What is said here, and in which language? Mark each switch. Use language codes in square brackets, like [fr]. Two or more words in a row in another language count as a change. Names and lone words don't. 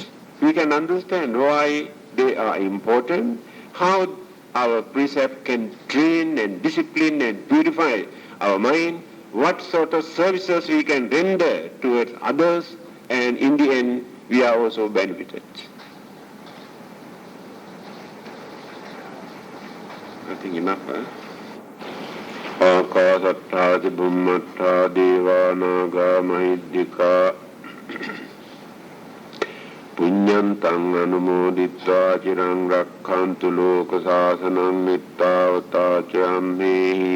[en] We can understand why they are important, how our precept can train and discipline and purify our mind, what sort of services we can render towards others, and in the end, we are also benefited. I think enough, huh? [pi] Akasattha Bhummattha Deva Naga Mahiddhika තං අනුමෝදිත්වා චිරං රක්ඛන්තු ලෝක සාසනං නිත්තාවතා චම්මේහි